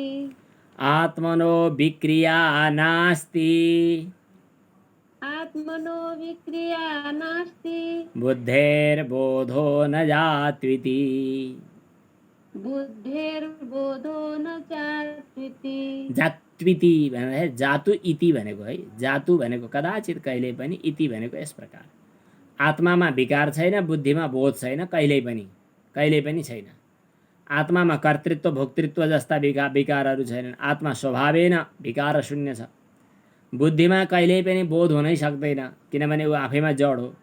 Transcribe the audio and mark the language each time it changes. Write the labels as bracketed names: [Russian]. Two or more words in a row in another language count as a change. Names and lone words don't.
[Sanskrit] आत्मनो विक्रिया नास्ति, आत्मनो विक्रिया नास्ति, बुद्धेर्बोधो न जात्विति, बुद्धेर्बोधो न जात्विति। [Nepali] जात्विति भनेर [Sanskrit] जातु इति [Nepali] भनेको है, जातु भनेको कदाचित कहिले पनि, इति भनेको यस प्रकार। आत्मामा विकार छैन, बुद्धिमा बोध छैन, कहिल्यै पनि छैन। आत्मामा कर्तृत्व भोक्तृत्व जस्ता विकारहरू छैनन्। आत्मा स्वभावेन विकार शून्य छ। बुद्धिमा कहिल्यै पनि बोध हुनै सक्दैन, किनभने ऊ आफैमा जड हो।